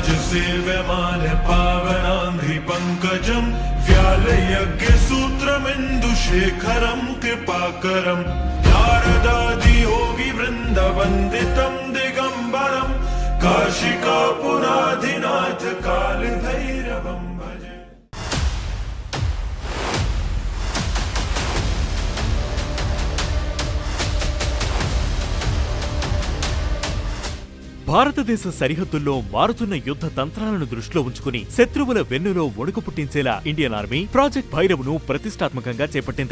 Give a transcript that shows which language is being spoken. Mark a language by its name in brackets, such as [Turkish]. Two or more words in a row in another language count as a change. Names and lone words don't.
[Sanskrit] सेव्यमान पावनांघ्रि पंकजं व्यालयज्ञसूत्रमिन्दुशेखरं कृपाकरं नारदादि योगी वृन्दवन्दितं दिगम्बरं काशिकापुराधिनाथ कालभैरवं भजे। [Telugu] భారతదేశ సరిహద్దుల్లో మారుతున్న యుద్ధ తంత్రాలను దృష్టిలో ఉంచుకుని శత్రువుల వెన్నులో వణుకు పుట్టించేలా [English] Indian Army project [Telugu] భైరవ్ ను ప్రతిష్టాత్మకంగా చేపట్టింది.